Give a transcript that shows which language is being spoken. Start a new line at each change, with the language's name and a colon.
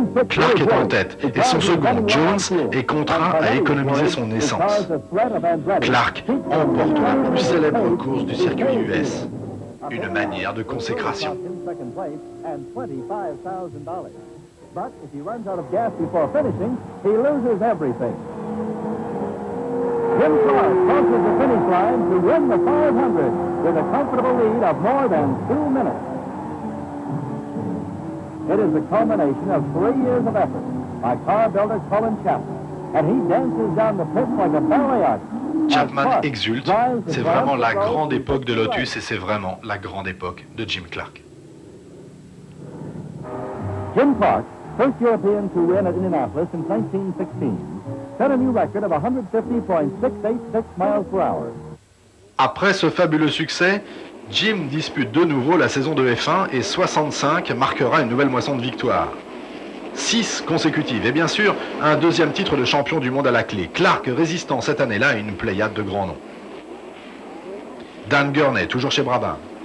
French: Clark est en tête et son second, Jones, est contraint à économiser son essence. Clark emporte la plus célèbre course du circuit US. Une manière de consécration.
English: But if he runs out of gas before finishing, he loses everything. Jim Clark crosses the finish line to win the 500 with a comfortable lead of more than 2 minutes. It is the culmination of 3 years of effort by car builder Colin Chapman, and he dances down the pit like a ballet artist.
French: Chapman exulte, c'est vraiment la grande époque de Lotus et c'est vraiment la grande époque de Jim Clark.
English: Jim Clark, first European to win at Indianapolis in 1916, set a new record of 150.686 miles per hour.
French: Après ce fabuleux succès, Jim dispute de nouveau la saison de F1 et 65 marquera une nouvelle moisson de victoires. 6 consécutives et bien sûr un deuxième titre de champion du monde à la clé. Clark résistant cette année-là à une pléiade de grands noms. Dan Gurney, toujours chez Brabham.